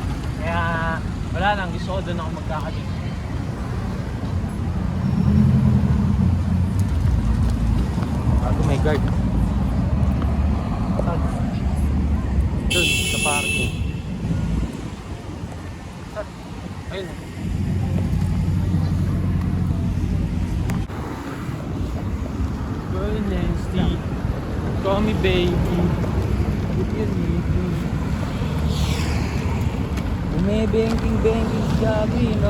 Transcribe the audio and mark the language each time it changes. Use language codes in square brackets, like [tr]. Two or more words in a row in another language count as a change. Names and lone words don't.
[tl] Kaya wala lang, gusto ko doon ako magkakabit. [en] Oh my god. [tl] Doon sa parking. Ayun. [en] Girl nasty. Call me baby. [tl] Bumibengking-bengking si Gabi, no?